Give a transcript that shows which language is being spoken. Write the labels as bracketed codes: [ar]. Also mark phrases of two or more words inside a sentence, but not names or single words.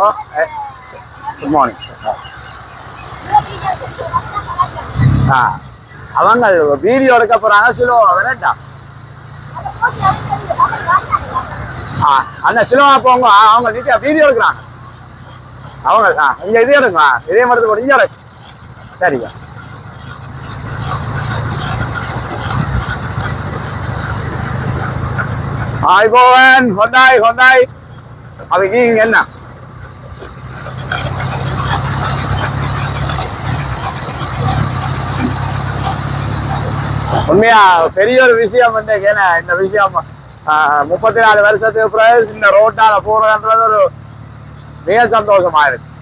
[en] Good morning sir. [ta] அவங்க வீடியோ எடுக்க போறாங்க. சிலுவா வேணா அந்த சிலுவா போங்க. அவங்க நீட்டா வீடியோ எடுக்கிறாங்க. அவங்க இங்க இதே எடுங்க. இதே மரத்து போட்டு இங்க எடுக்கு. சரிங்க. [si] ආයිබෝවන් හොඳයි හොඳයි. අපි ගිහින් එන්න. [ta] உண்மையா பெரிய ஒரு விஷயம் வந்து ஏன்னா இந்த விஷயம் 34 வருஷத்துக்கு பிறகு இந்த ரோட்டால போறதுன்றது ஒரு மிக சந்தோஷமா இருக்கு.